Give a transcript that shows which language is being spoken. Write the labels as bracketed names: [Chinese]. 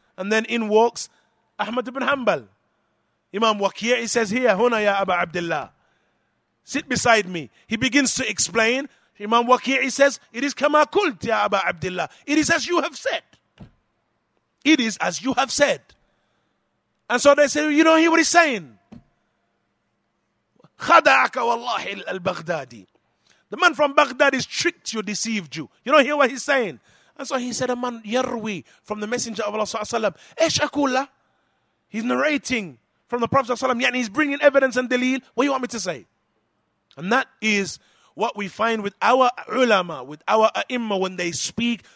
[English] And then in walks Ahmad ibn Hanbal. Imam Waki', he says, here, huna ya Aba Abdullah. Sit beside me. He begins to explain. Imam Waqi'i says, it is kama kult ya Aba Abdullah. It is as you have said. It is as you have said. And so they say, you don't hear what he's saying. [Arabic] خدعك والله al-Baghdadi. [English] The man from Baghdad is tricked you, deceived you. You don't hear what he's saying. And so he said, a man yarwi from the Messenger of Allah sallallahu alaihi wasallam. He's narrating from the Prophet sallallahu alaihi wasallam. He's bringing evidence and dalil. What do you want me to say? And that is what we find with our ulama, with our ai when they speak.